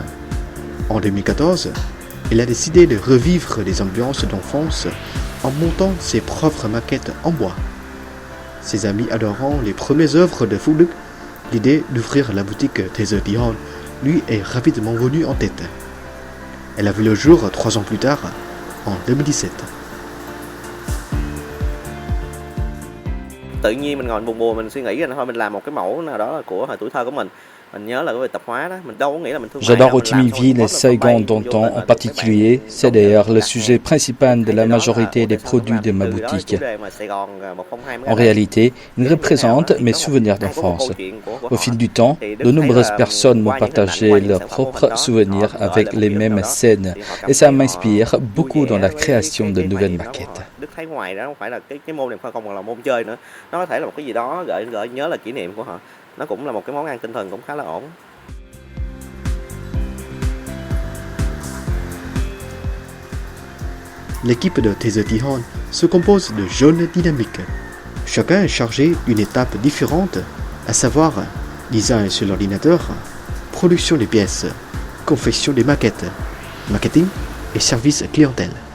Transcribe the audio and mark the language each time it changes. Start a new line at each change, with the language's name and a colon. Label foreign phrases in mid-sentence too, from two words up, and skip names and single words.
French: En 2014, il a décidé de revivre les ambiances d'enfance en montant ses propres maquettes en bois. Ses amis adorant les premières œuvres de Phuc Duc, l'idée d'ouvrir la boutique Thế Giới Tí Hon lui est rapidement venue en tête. Elle a vu le jour 3 ans plus tard, en 2017.
Vietnamese: Tự nhiên mình ngồi buồn buồn mình suy nghĩ là thôi mình làm một cái mẫu nào đó là của hồi tuổi thơ của mình. Mình nhớ là cái việc tập hóa đó, mình đâu có nghĩ là mình thương mại.
French: J'adore Ho Chi Minh Ville et Saigon d'antan en particulier. C'est d'ailleurs le sujet principal de la majorité des produits de ma boutique. En réalité, ils représentent mes souvenirs d'enfance. Au fil du temps, de nombreuses personnes m'ont partagé leurs propres souvenirs avec les mêmes scènes et ça m'inspire beaucoup dans la création de nouvelles maquettes.
Vietnamese: Đức thấy ngoài đó không phải là cái môn này không còn là môn chơi nữa, nó có thể là một cái gì đó gợi nhớ là kỷ niệm của họ. Nó cũng là một cái món ăn tinh thần cũng khá là ổn.
French: L'équipe de Thế Giới Tí Hon se compose de jeunes dynamiques. Chacun est chargé d'une étape différente, à savoir design sur l'ordinateur, production des pièces, confection des maquettes, marketing et service clientèle.